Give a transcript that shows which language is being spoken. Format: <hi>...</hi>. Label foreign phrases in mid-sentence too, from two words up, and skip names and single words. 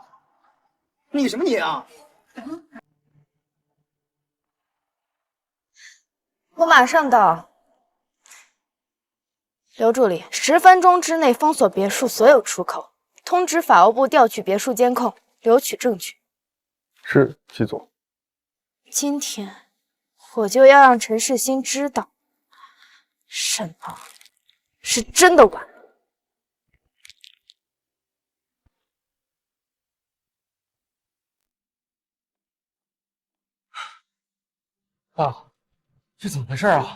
<zh>你什麼你啊？我馬上到。劉助理，10分鐘之內封鎖別墅所有出口，通知法務部調取別墅監控，留取證據。是，季總。今天我就要讓陈世新知道，什麼是真的晚。爸，这怎么回事啊？</zh>